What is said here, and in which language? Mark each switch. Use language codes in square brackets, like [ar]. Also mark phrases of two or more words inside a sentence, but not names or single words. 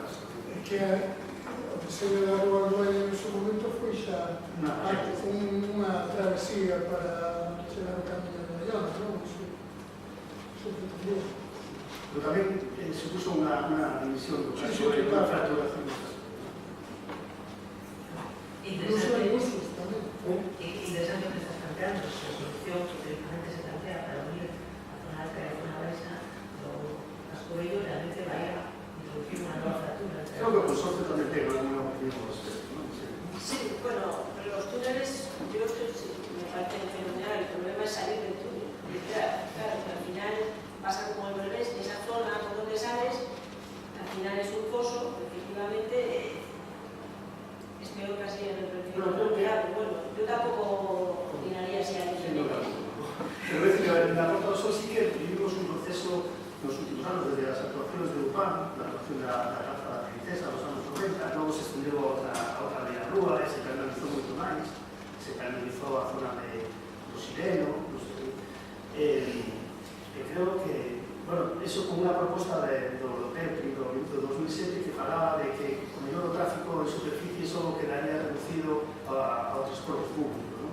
[gl] É que o diseño da rúa do Valle en seu momento foi xa unha travesía para chegar ao camiño de Bayona, non? [es] Eso pretendía. [gl] Pero tamén supuso unha división do caixón e unha fracturación do caixón. [es] Interesante que estás planteando, la solución que teóricamente se plantea para unir a zona alta y a zona baixa, lo Cascobello realmente vaya a introducir una nueva fractura. Creo que por suerte también tengo alguna opinión al respecto, ¿no? Sí, bueno, pero los túneles, yo me parece fenomenal. El problema es salir del túnel. Claro, que al final pasa como al revés, esa zona por donde sales, al final es un foso, efectivamente. Es peor casi en el perfil pero bueno, yo tampoco opinaría si hay diferente. Pero es que en la [gl] Porta do Sol sí que vivimos un proceso nos últimos anos, desde as actuaciones de UPAN, [es] la actuación [gl] da Plaza da Princesa nos anos 90, logo se estendeu a outra media rúa, se canalizou moito máis, se canalizou a zona do Sireno, e creo que, bueno, eso como unha proposta do PEPRI do 2007 que falaba de que o mellor o tráfico en superficie só quedaría reducido ao transporte público, ¿no?